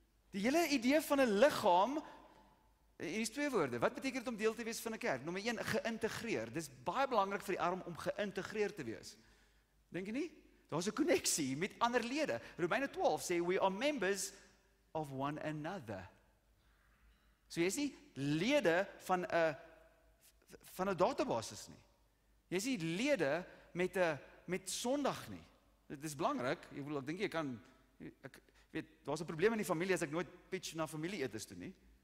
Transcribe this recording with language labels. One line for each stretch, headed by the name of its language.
Afrikaans: Die hele idee van 'n liggaam, hier is 2 woorde. Wat beteken dit om deel te wees van 'n kerk? Nommer 1, geïntegreer. Dis baie belangrik vir die arm om geïntegreer te wees. Dink jy nie? Daar's 'n koneksie met ander lede. Romeine 12 sê
English: we are members of one another.
Afrikaans: So jy is nie lede van 'n database nie. Jy is nie lede met Sondag nie. Dit is belangrik. Ek dink jy kan ek weet daar's 'n probleem in die familie as ek nooit pitch na familie-etes toe nie.